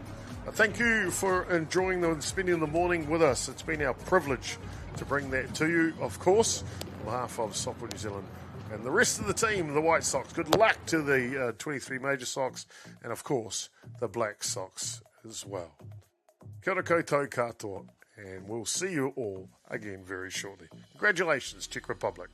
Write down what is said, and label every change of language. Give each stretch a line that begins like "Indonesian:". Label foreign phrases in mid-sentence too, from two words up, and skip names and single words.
English: Thank you for enjoying and spending the morning with us. It's been our privilege to bring that to you, of course, on behalf of Soccer New Zealand and the rest of the team, the White Sox. Good luck to the 23 Major Sox and, of course, the Black Sox as well.
Māori: Kia ora koutou katoa,
English: and we'll see you all again very shortly. Congratulations, Czech Republic.